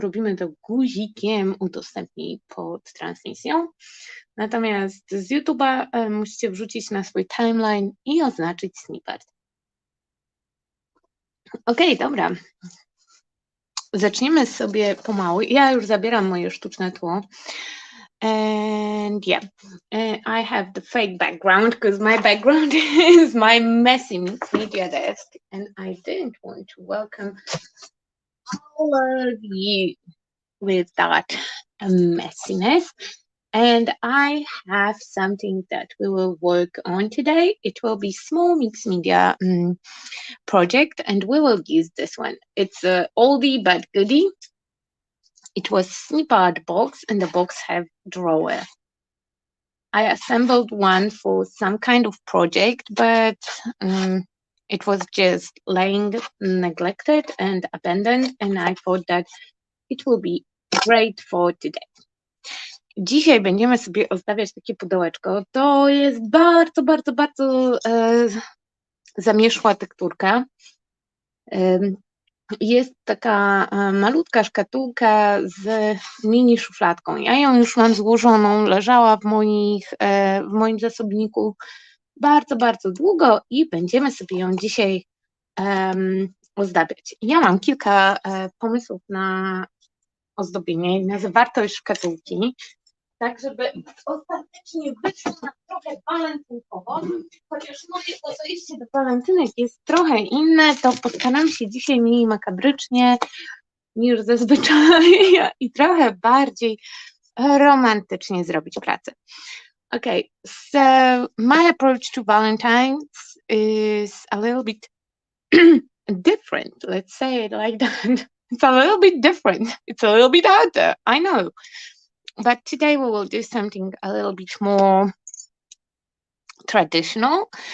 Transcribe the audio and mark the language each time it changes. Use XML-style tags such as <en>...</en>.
<pl>Robimy to guzikiem udostępnij pod transmisją. Natomiast z YouTube'a musicie wrzucić na swój timeline i oznaczyć snippet. Okej, dobra. Zaczniemy sobie pomału. Ja już zabieram moje sztuczne tło.</pl> <en>And yeah, I have the fake background because my background is my messy media desk, and I didn't want to welcome all of you with that messiness. And I have something that we will work on today. It will be small mixed media project, and we will use this one. It's a oldie but goodie. It was Sneapart box, and the box have drawer. I assembled one for some kind of project, but it was just laying neglected and abandoned, and I thought that it will be great for today.</en> <pl>Dzisiaj będziemy sobie ozdabiać takie pudełeczko. To jest bardzo zamieszła tekturka. Jest taka malutka szkatułka z mini szufladką. Ja ją już mam złożoną, leżała w moim zasobniku bardzo długo i będziemy sobie ją dzisiaj ozdabiać. Ja mam kilka pomysłów na ozdobienie i na zawartość szkatułki, tak żeby ostatecznie wyszło na trochę walentynkowo, chociaż moje podejście do walentynek jest trochę inne, to postaram się dzisiaj mniej makabrycznie niż zazwyczaj i trochę bardziej romantycznie zrobić pracę.</pl> <en>Okay, so my approach to Valentine's is a little bit different, let's say it like that. It's a little bit different. It's a little bit harder, I know. But today we will do something a little bit more traditional.</en>